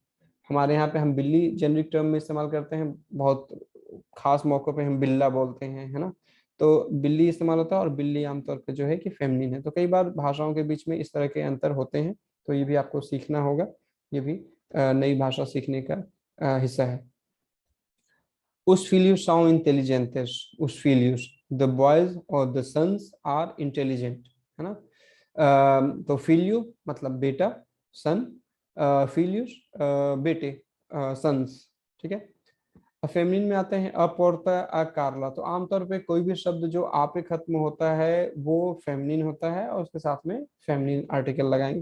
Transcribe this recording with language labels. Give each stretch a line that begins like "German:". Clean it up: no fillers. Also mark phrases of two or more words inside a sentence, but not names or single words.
Hindi: हमारे यहाँ पे हम बिल्ली
English: generic term
Hindi: में इस्तेमाल करते हैं, बहुत खास मौकों पे हम बिल्ला बोलते हैं, है ना। तो बिल्ली इस्तेमाल होता है और बिल्ली आमतौर पे जो है कि फेमिनिन है। तो कई बार भाषाओं के बीच में इस तरह के अंतर होते हैं, तो ये भी आपको सीखना होगा। ये भी नई भाषा सीखने का हिस्सा है।
Portuguese: Os filhos são inteligentes. Os filhos,
English: the boys or the sons are intelligent,
Hindi: है ना। तो filho मतलब बेटा, सन, filhos बेटे, सन्स, ठीक है। फेमिनिन में आते हैं
Portuguese: a porta a Carla.
Hindi: तो आमतौर पे कोई भी शब्द जो आ पे खत्म होता है वो फेमिनिन होता है और उसके साथ में
English: feminine article
Hindi: लगाएंगे।